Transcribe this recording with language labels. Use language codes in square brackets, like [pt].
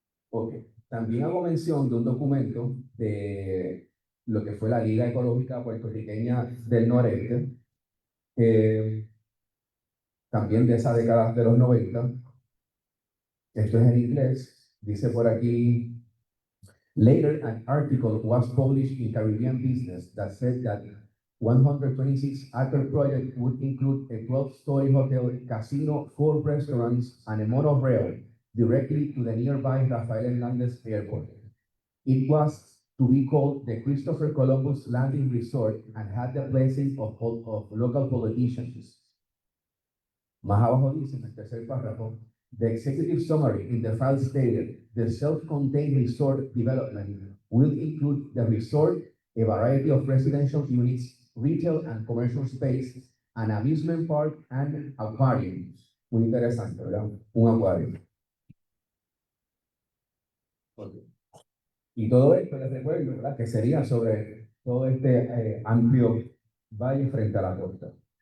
[es] Ok. También hago mención de un documento de lo que fue la Liga Ecológica Puertorriqueña del Noreste, también de esa década de los 90. Esto es en inglés. Dice por aquí, [en] later an article was published in Caribbean Business that said that 126-acre project would include a 12-story hotel, casino, 4 restaurants, and a monorail directly to the nearby Rafael Hernandez Airport. It was to be called the Christopher Columbus Landing Resort and had the blessing of local politicians. [es] Más abajo dice en el tercer párrafo, [en] the executive summary in the file stated the self-contained resort development will include the resort, a variety of residential units, retail and commercial space, an amusement park, and aquarium. [es] Muy interesante, ¿verdad? Un acuario. Okay. Y todo esto les recuerdo, ¿verdad? Que sería sobre todo este amplio valle frente a la costa.